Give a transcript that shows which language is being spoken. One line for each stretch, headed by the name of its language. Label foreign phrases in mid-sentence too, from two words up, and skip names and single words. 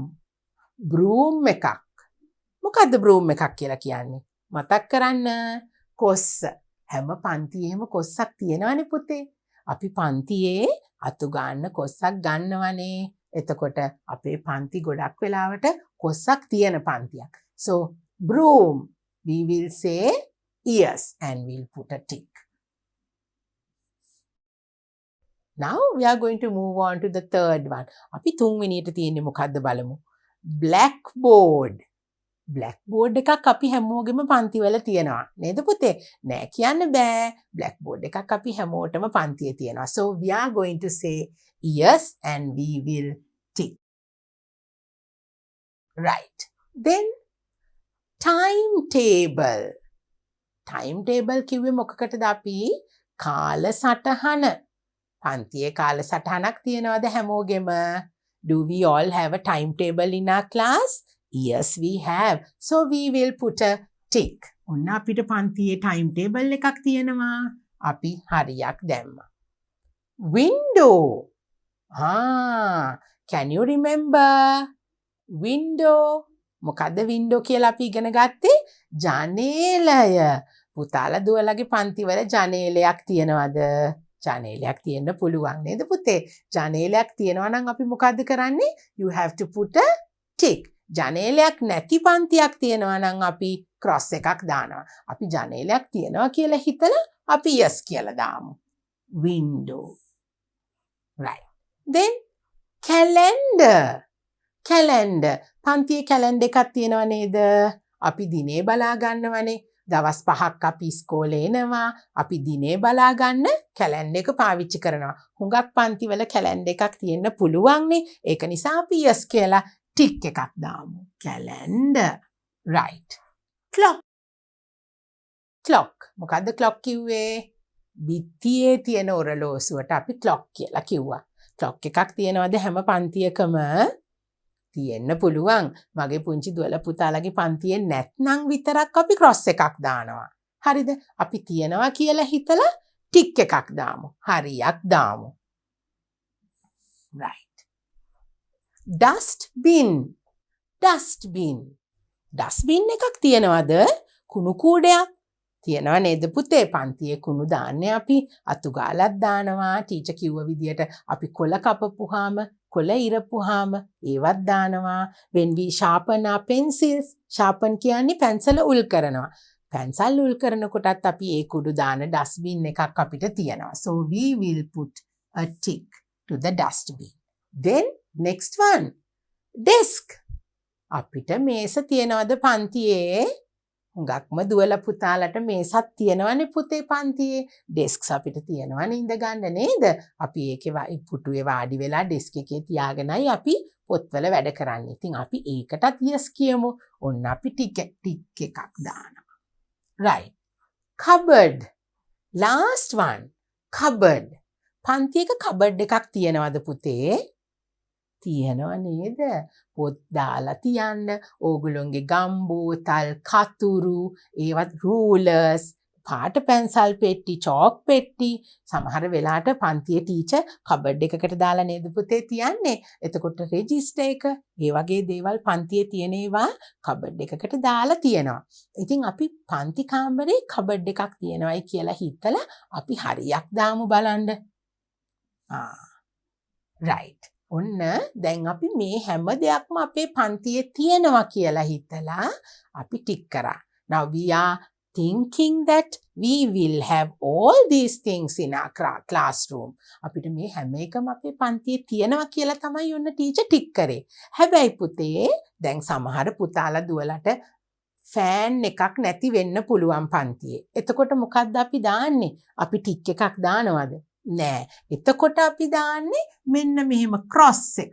Sinhala: broom එකක්. මොකද්ද broom එකක් කියලා කියන්නේ? මතක් කරන්න. කොස්ස. හැම පන්තියේම කොස්සක් තියෙනවනේ පුතේ. අපි පන්තියේ අතු ගන්න කොස්සක් ගන්නවනේ. එතකොට අපේ පන්ති ගොඩක් වෙලාවට කොස්සක් තියෙන පන්තියක්.
English: So broom, we will say yes and we'll put a tick. Now we are going to move on to the third one.
Sinhala: අපි තුන්වෙනියට තියෙන්නේ මොකද්ද බලමු. blackboard. blackboard එකක් අපි හැමෝගෙම පන්තිවල තියෙනවා. නේද පුතේ? නෑ කියන්න බෑ. blackboard එකක් අපි හැමෝටම පන්තියේ තියෙනවා. So we are going to say yes and we will tick.
English: Right. Then timetable.
Sinhala: timetable කිව්වේ මොකකටද අපි? කාලසටහන. පන්තියේ කාලසටහනක් තියෙනවද හැමෝගෙම?
English: Do we all have a timetable in our class? Yes, we have. So we will put a tick.
Sinhala: ඔන්න අපිට පන්තියේ timetable එකක් තියෙනවා. අපි හරියක් දැම්මා.
English: Window. Can you remember? Window.
Sinhala: මොකද්ද window කියලා අපි ඉගෙන ගත්තේ? ජනේලය. පුතාලා දුවලාගේ පන්තිවල ජනේලයක් තියනවද? ජනේලයක් තියෙන්න පුළුවන් නේද පුතේ? ජනේලයක් තියෙනවා නම් අපි මොකද්ද කරන්නේ?
English: You have to put a tick.
Sinhala: ජනේලයක් නැති පන්තියක් තියෙනවා නම් අපි cross එකක් දානවා. අපි ජනේලයක් තියෙනවා කියලා හිතලා අපි yes කියලා දාමු.
English: Window. Right. Then calendar. calendar.
Sinhala: පන්තියේ calendar එකක් තියෙනව නේද? අපි දිනේ බලා ගන්නවනේ. දවස් 5ක් අපි ඉස්කෝලේ එනවා. අපි දිනේ බලා ගන්න calendar එක පාවිච්චි කරනවා. හුඟක් පන්තිවල calendar එකක් තියෙන්න පුළුවන්නේ. ඒක නිසා අපි yes කියලා tick එකක් දාමු.
English: calendar. Right. clock. clock.
Sinhala: මොකද්ද clock කිව්වේ? බිත්තියේ තියෙන ඔරලෝසුවට අපි clock කියලා කිව්වා. clock එකක් තියෙනවද හැම පන්තියකම? තියෙන්න පුළුවන්. මගේ පුංචි දුවල පුතාලගේ පන්තියේ නැත්නම් විතරක් අපි cross එකක් දානවා. හරිද? අපි තියනවා කියලා හිතලා tick එකක් දාමු. හරියක් දාමු.
English: Right. dustbin. dustbin.
Sinhala: dustbin එකක් තියනවද? කුණු කූඩයක්. තියනවා නේද පුතේ? පන්තියේ කුණු දාන්නේ අපි අතු ගාලක් දානවා. ටීචර් කිව්ව විදියට අපි කොළ කපපුවාම, කොළ ඉරපුවාම ඒවත් දානවා.
English: when we sharpen our pencils, sharpen
Sinhala: කියන්නේ පැන්සල උල් කරනවා. පැන්සල් උල් කරනකොටත් අපි ඒ කුඩු දාන dustbin එකක් අපිට තියෙනවා.
English: So we will put a tick to the dustbin. Then next one, desk.
Sinhala: අපිට මේස තියනවද පන්තියේ? හුඟක්ම දුවල පුතාලට මේසක් තියෙනවනේ පුතේ පන්තියේ. ඩෙස්ක්ස් අපිට තියෙනවනේ ඉඳ ගන්න නේද? අපි ඒකේ පුටුවේ වාඩි වෙලා ඩෙස්ක් එකේ තියාගෙනයි අපි පොත්වල වැඩ කරන්නේ. ඉතින් අපි ඒකටත් yes කියමු. ඔන්න අපි ටික් එකක් දානවා.
English: Right. cupboard. last one.
Sinhala: cupboard. පන්තියක cupboard එකක් තියෙනවද පුතේ? තියෙනව නේද? පොත් දාලා තියන්න, ඕගොල්ලොන්ගේ ගම් බෝතල්, කතුරු, ඒවත් රූලර්ස්, පාට පැන්සල් පෙට්ටි, චෝක් පෙට්ටි, සමහර වෙලාවට පන්තියේ ටීචර් කබඩ් එකකට දාලා නේද පුතේ තියන්නේ. එතකොට රෙජිස්ටර් එක, ඒ වගේ දේවල් පන්තියේ තියෙන ඒවා කබඩ් එකකට දාලා තියෙනවා. ඉතින් අපි පන්ති කාමරේ කබඩ් එකක් තියෙනවයි කියලා හිතලා අපි හරියක් දාමු බලන්න. right. ඔන්න දැන් අපි මේ හැම දෙයක්ම අපේ පන්තියේ තියෙනවා කියලා හිතලා අපි ටික් කරා.
English: Now we are thinking that we will have all these things in our classroom.
Sinhala: අපිට මේ හැම එකම අපේ පන්තියේ තියෙනවා කියලා තමයි ඔන්න ටීචර් ටික් කරේ. හැබැයි පුතේ දැන් සමහර පුතාලා දුවලට ෆෑන් එකක් නැති වෙන්න පුළුවන් පන්තියේ. එතකොට මොකද්ද අපි දාන්නේ? අපි ටික් එකක් දානවද? නෑ. එතකොට අපි දාන්නේ මෙන්න මෙහෙම ක්‍රොස් එකක්.